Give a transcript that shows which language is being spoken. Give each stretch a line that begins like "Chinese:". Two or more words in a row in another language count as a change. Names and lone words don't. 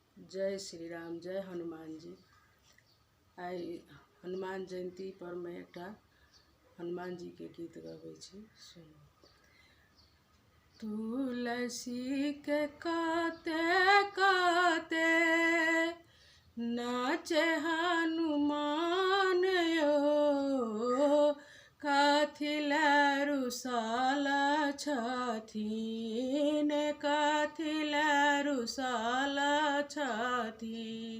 Maithili: जय श्री राम, जय हनुमान जी। आई हनुमान जयंती पर मैं एक हनुमान जी के गीत गबै छी। सुनो। तुलसी के काते काते नाचे हनुमान यो, कथी लै रुसल छथिन, कथी लै रुसल छथिन।